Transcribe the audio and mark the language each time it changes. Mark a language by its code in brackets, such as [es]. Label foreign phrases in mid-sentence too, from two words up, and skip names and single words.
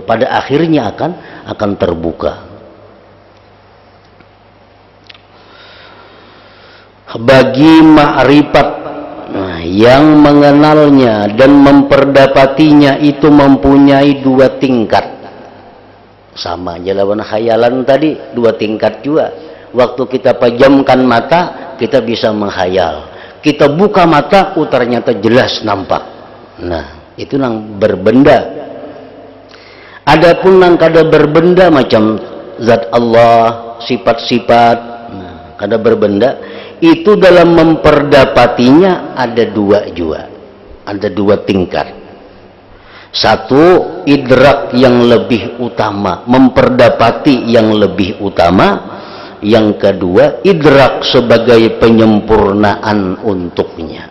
[id] Pada akhirnya akan terbuka. Bagi ma'rifat, nah, yang mengenalnya dan memperdapatinya itu mempunyai dua tingkat. [bjn] Sama aja lawan khayalan tadi, dua tingkat juga. [id] Waktu kita pejamkan mata, kita bisa menghayal. Kita buka mata, ternyata jelas nampak. [bjn] Nah, itu nang berbenda. Adapun nang kada berbenda macam zat Allah, sifat-sifat, nah, kada berbenda, itu dalam memperdapatinya ada dua juga. [id] Ada dua tingkat. Satu, idrak yang lebih utama, memperdapati yang lebih utama. Yang kedua, idrak sebagai penyempurnaan untuknya.